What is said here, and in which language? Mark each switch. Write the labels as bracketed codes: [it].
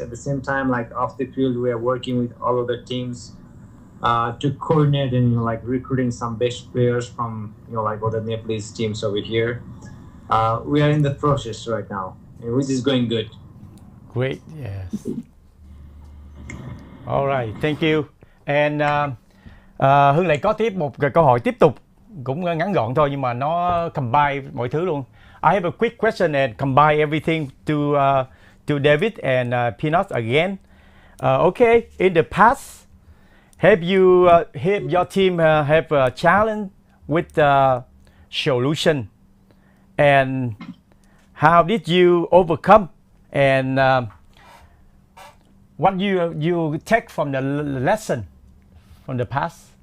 [en] At the same time, off the field, we are working with all of the teams to coordinate and recruiting some best players from other Nepalese teams over here. We are in the process right now, which is going good. Great, yes. All right, thank you. [vi] And Hưng lại có tiếp một câu hỏi tiếp tục, cũng ngắn gọn thôi nhưng mà nó combine mọi thứ luôn. [en] I have a quick question and combine everything to David and Peanut again. Okay, in the past, have your team have a challenge with solution, and how did you overcome, and what you take from the lesson from the past?